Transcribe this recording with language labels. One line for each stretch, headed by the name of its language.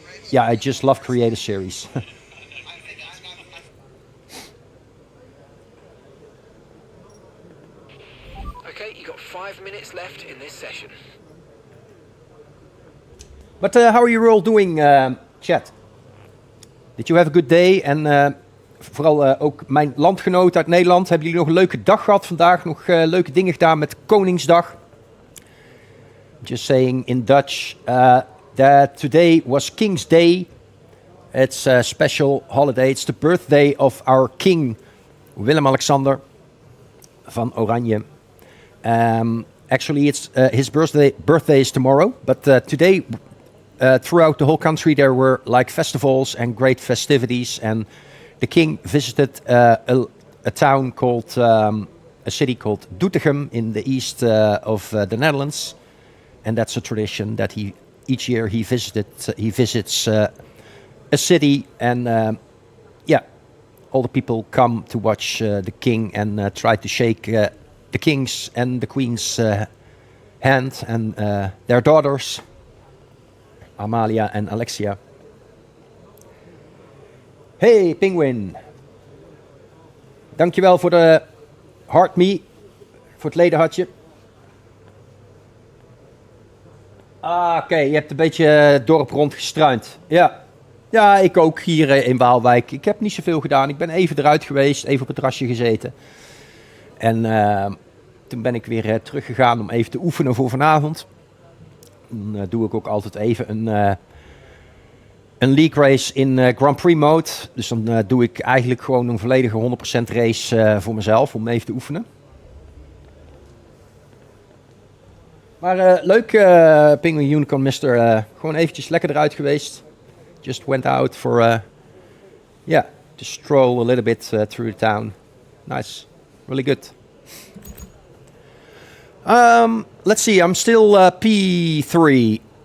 English: Yeah, I just love Creator Series. Okay, you got 5 minutes left in this session. But how are you all doing, chat? Did you have a good day?
Dutch: En vooral ook mijn landgenoten uit Nederland. Hebben jullie nog een leuke dag gehad vandaag? Nog leuke dingen gedaan met Koningsdag?
English: Just saying in Dutch that today was King's Day. It's a special holiday. It's the birthday of our king, Willem-Alexander van Oranje. Actually, it's his birthday is tomorrow. But today, throughout the whole country, there were like festivals and great festivities. And the king visited a town called, a city called Doetinchem in the east of the Netherlands. And that's a tradition that each year he visits a city, and yeah, all the people come to watch the king and try to shake the king's and the queen's hand, and their daughters, Amalia and Alexia. Hey, Penguin.
Dutch: Dankjewel voor de heart me, voor het ledenhartje. Ah, oké, je hebt een beetje het dorp rondgestruind. Ja. Ja, ik ook hier in Waalwijk. Ik heb niet zoveel gedaan. Ik ben even eruit geweest, even op het terrasje gezeten. En toen ben ik weer teruggegaan om even te oefenen voor vanavond. Dan doe ik ook altijd even een league race in Grand Prix mode. Dus dan doe ik eigenlijk gewoon een volledige 100% race voor mezelf om even te oefenen. Maar leuk, Penguin Unicorn Mister. Gewoon eventjes lekker eruit geweest.
English: Just went out for, yeah, to stroll a little bit through the town. Nice, really good. Let's see. I'm still P3.